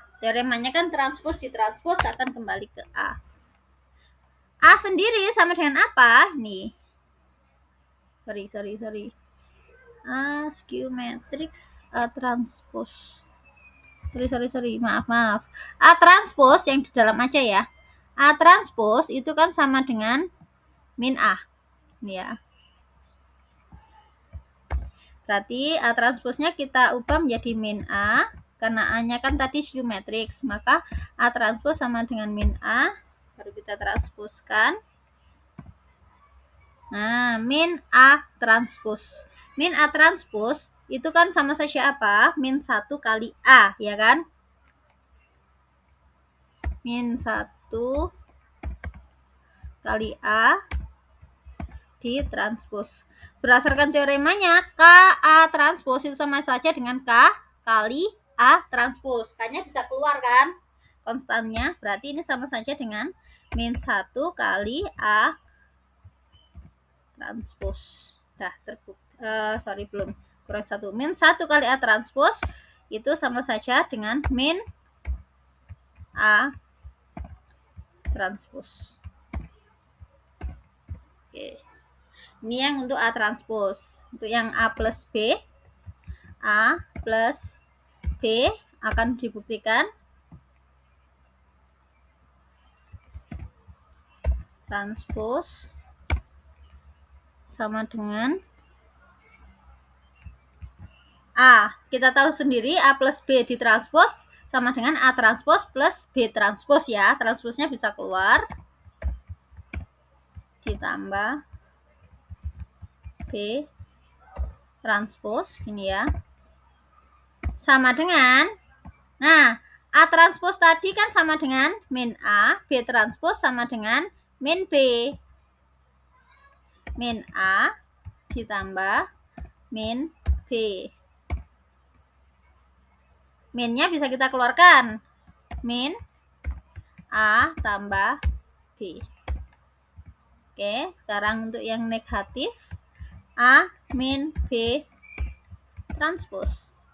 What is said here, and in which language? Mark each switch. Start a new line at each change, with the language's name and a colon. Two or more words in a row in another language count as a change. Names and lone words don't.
Indonesian: Teoremanya kan transpose ditranspose akan kembali ke A. A sendiri sama dengan apa? Nih. Sorry. A
English: skew matrix
Indonesian: A transpose. Sorry. Maaf. A transpose yang di dalam aja ya. A transpose itu kan sama dengan min A. Ini ya. Berarti A transposnya kita ubah menjadi min A. Karena A-nya kan tadi
English: skew matrix.
Indonesian: Maka A transpose sama dengan min A. Baru kita transposkan. Nah, min A transpose. Min A transpose itu kan sama saja apa? Min 1 kali A, ya kan? Min 1 kali A ditranspose. Berdasarkan teoremanya, KA transpose itu sama saja dengan K kali A transpose. K-nya bisa keluar kan? Konstannya. Berarti ini sama saja dengan min 1 kali A transpose. Dah terbukti. Belum. Kurang 1. Min 1 kali A transpose itu sama saja dengan min A transpose. Oke. Ini yang untuk A transpose. Untuk yang A plus B, A plus B akan dibuktikan transpose sama dengan A. Kita tahu sendiri A plus B ditranspose sama dengan A transpose plus B transpose ya. Transposnya bisa keluar. Ditambah B transpose ini ya. Sama dengan, nah, A transpose tadi kan sama dengan min A, B transpose sama dengan min B. Min A ditambah min B. Minnya bisa kita keluarkan. Min A tambah B. Oke, sekarang untuk yang negatif, A min B transpose.